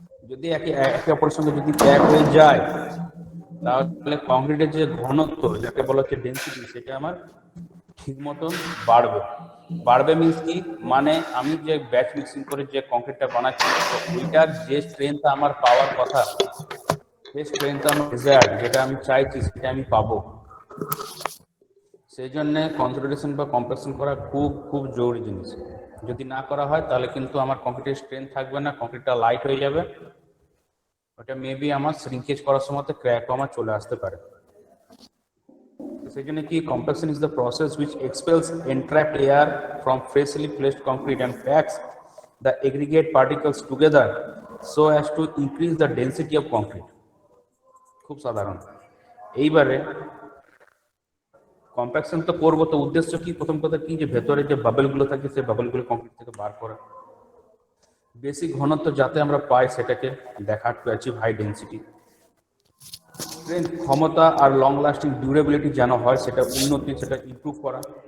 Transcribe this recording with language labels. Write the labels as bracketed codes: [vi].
[bn] যদি একে অপরের সঙ্গে যদি প্যাক হয়ে যায়, তাহলে কংক্রিটের যে ঘনত্ব, যাকে বলা হচ্ছে ডেন্সিটি, সেটা আমার ঠিক মতন বাড়বে মিন্স কি, মানে আমি যে ব্যাচ মিক্সিং করে যে কংক্রিটটা বানাচ্ছি, তো ওইটার যে স্ট্রেংথ আমার পাওয়ার কথা, সেই স্ট্রেংথ আমার ডিজায়ার, যেটা আমি চাইছি সেটা আমি পাবো। সেই জন্য কনসলিডেশন বা কম্প্রেশন করা খুব খুব জরুরি জিনিস। যদি না করা হয় তাহলে কিন্তু আমার কংক্রিটের স্ট্রেংথ থাকবে না, কংক্রিটটা লাইট হয়ে যাবে, ওটা মেবি আমার শ্রিঙ্কেজ করার সময় ক্র্যাকও আমার চলে আসতে পারে। সেই জন্য কি, [en] Compaction is the process which expels entrapped air from freshly placed concrete and packs the aggregate particles together so as to increase the density of concrete. [bn] খুব সাধারণ। এইবারে কম্প্যাকশন তো করবো, তো উদ্দেশ্য কি, প্রথম কথা কি, যে ভেতরে যে বাবলগুলো থাকে সেই বাবলগুলো কংক্রিট থেকে বার করা। বেশি ঘনত্ব যাতে আমরা পাই সেটাকে দেখা, [en] To achieve high density. [bn] Strength, ক্ষমতা আর লং লাস্টিং ডিউরেবিলিটি যেন হয় সেটা উন্নতি, সেটা ইমপ্রুভ করা।